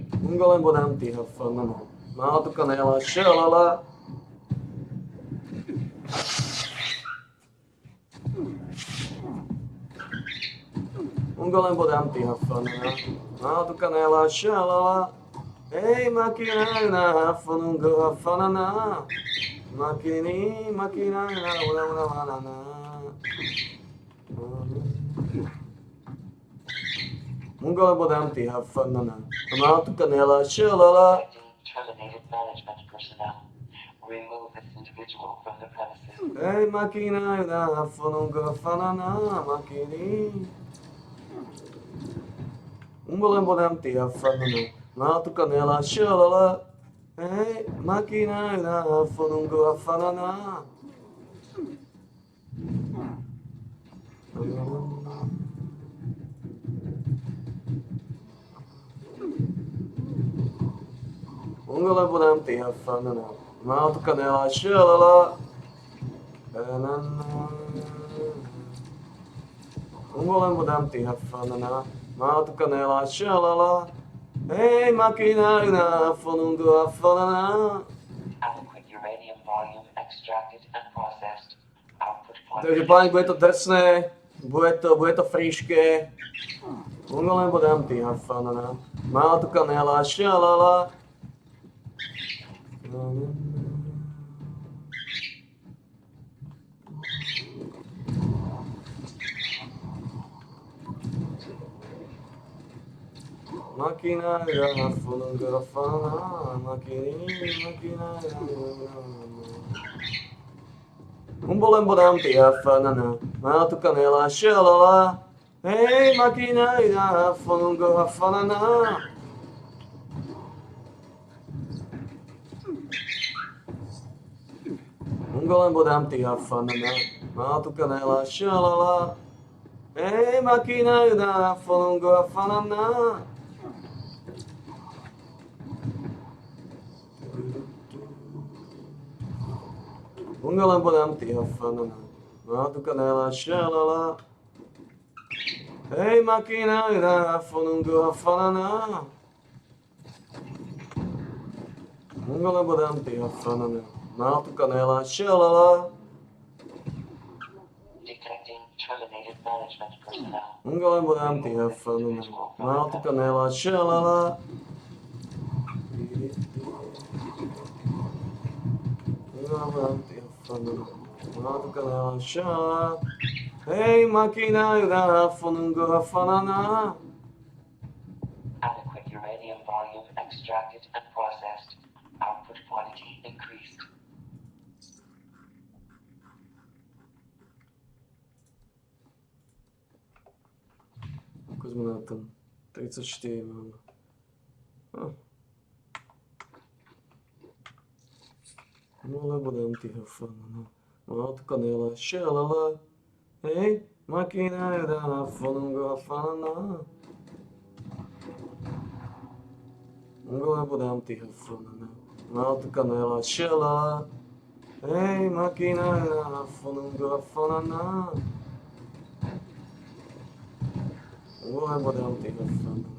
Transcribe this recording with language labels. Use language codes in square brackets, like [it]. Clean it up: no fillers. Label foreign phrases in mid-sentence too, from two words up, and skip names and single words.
[en] Ungolem bodám ty hafanana. Má tu kanela, šalala. Ungolem bodám ty hafanana. Má tu kanela, šalala. Hey, makina na hafanungo hafanana. Makini, makina na ula ula manana. Ungolem bodám ty hafanana. Má tu kanela, šalala. Terminated management personnel. Remove this individual from the premises. Hey, makina na hafanungo hafanana. Makini. Ungolem bodám ty hafanana. Má tu kanela, šalala. Hey, makina na hafanungo hafanana. Ungolem bodám ty hafanana. Má tu kanela, šalala. Ungolem bodám ty hafanana. Má tu kanela, šalala. Hey, makina na hafanungo hafanana. Adequate uranium volume extracted and processed. Output [sk] Takže [en] quantity. [sk] páni, bude to drsné, bude to fríške. Ungolem bodám ty hafanana. Má tu kanela, šalala. Makina na hafanungo hafanana. Makina Ungolem bodám ty hafanana. Má tu kanela, šalala. Hey, makina na hafanungo hafanana. Ungolem bodám ty hafanana. Má tu kanela, šalala. Hey, makina na hafanungo hafanana. Ungolem bodám ty hafanana. Má tu kanela, šalala. Hey, makina na hafanungo hafanana. Ungolem bodám ty hafanana. Má tu kanela, šalala. [en] Detecting terminated management personnel. Ungolem bodám ty hafanana. Má tu kanela, šalala. Ungolem bodám ty hafanana. Má tu kanela, šalala. Hey, makina na hafanungo hafanana. Adequate uranium volume extracted and processed. Output quantity increased. [sk] Ako sme na tom? 34 máme. No lebo dám ty hafanana. Má tu kanela, šalala. Hey, makina na hafanungo hafanana. Ungolem bodám ty hafanana. Má tu kanela, šalala. Hey, makina na hafanungo hafanana. Ungolem bodám ty hafanana.